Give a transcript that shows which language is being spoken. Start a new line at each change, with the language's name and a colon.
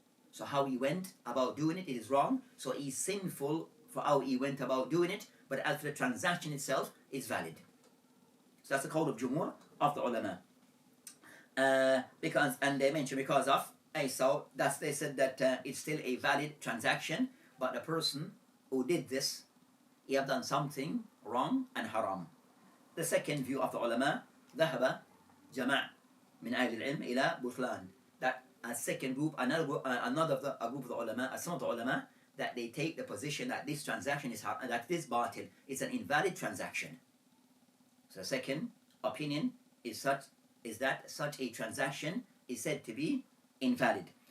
English: So how he went about doing it is wrong, so he's sinful for how he went about doing it, but as for the transaction itself, it's valid. So that's the call of Jumhur of the ulama. And they mentioned because of, so they said that it's still a valid transaction, but the person who did this, he have done something wrong and haram. The second view of the ulama,
Arabic: ذهب جماع من أهل العلم إلى بطلان.
English: That a second group, a group of the ulama, some of the ulama, that they take the position that this transaction is that this batil is an invalid transaction. So the second opinion is that such a transaction is said to be invalid.